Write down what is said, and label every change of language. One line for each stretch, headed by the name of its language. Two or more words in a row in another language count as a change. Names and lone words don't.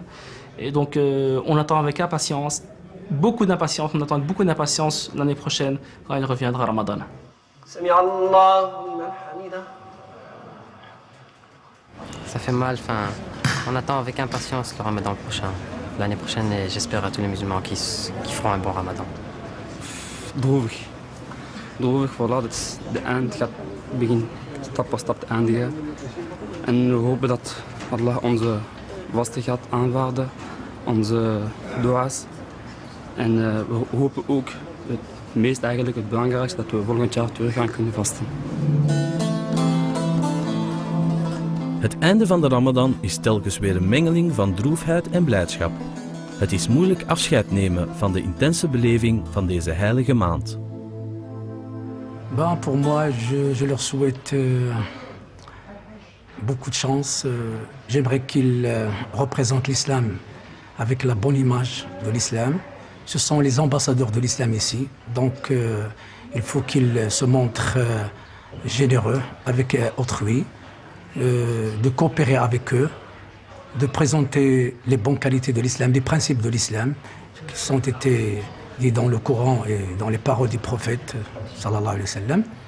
French: Et donc on attend avec impatience. On attend beaucoup d'impatience l'année prochaine quand il reviendra Ramadan. Ça fait mal, on attend avec impatience le Ramadan prochain, l'année prochaine, et j'espère à tous les musulmans qui feront un bon Ramadan.
Dutch: Droevig, voilà, de eind gaat beginnen stap voor stap te eindigen. En we hopen dat Allah onze vasten gaat aanvaarden, onze dua's. En we hopen ook, het meest eigenlijk, het belangrijkste, dat we volgend jaar terug gaan kunnen vasten. Het einde van de Ramadan is telkens weer een mengeling van droefheid en blijdschap. Het is moeilijk afscheid nemen van de intense beleving van deze heilige maand.
French: Pour moi, je leur souhaite beaucoup de chance. J'aimerais qu'ils représentent l'islam avec la bonne image de l'islam. Ce sont les ambassadeurs de l'islam ici, donc il faut qu'ils se montrent généreux avec autrui, de coopérer avec eux, de présenter les bonnes qualités de l'islam, les principes de l'islam qui ont été dits dans le Coran et dans les paroles du prophète
Arabic: صلى الله عليه وسلم.